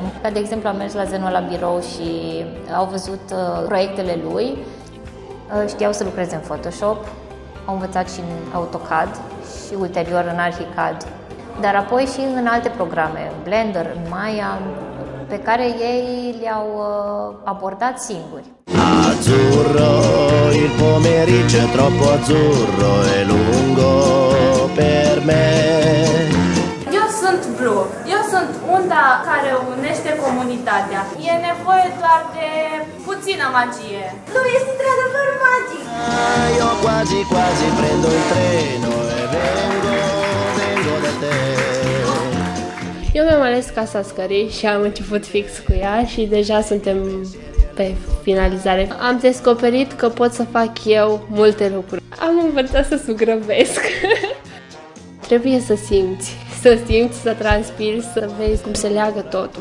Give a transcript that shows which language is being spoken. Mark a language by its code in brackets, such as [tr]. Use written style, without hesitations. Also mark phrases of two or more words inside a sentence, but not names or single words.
[ro] Ca de exemplu, am mers la Zeno la birou și au văzut proiectele lui, știau să lucreze în Photoshop, au învățat și în AutoCAD și ulterior în Archicad, dar apoi și în alte programe, în Blender, în Maya, pe care ei le-au abordat singuri. [it] Azzurro, il pomeriggio è troppo azzurro e lungo per me. [ro] Eu sunt Blue. Eu sunt unda care unește comunitatea. E nevoie doar de puțină magie. Blue este într-adevăr magic. [it] Io quasi quasi prendo il treno e vengo da te. [ro] Eu mi-am ales Casa Scării și am început fix cu ea și deja suntem pe finalizare. Am descoperit că pot să fac eu multe lucruri. Am învățat să sugrăvesc. Trebuie să simți, să transpiri, să vezi cum se leagă totul.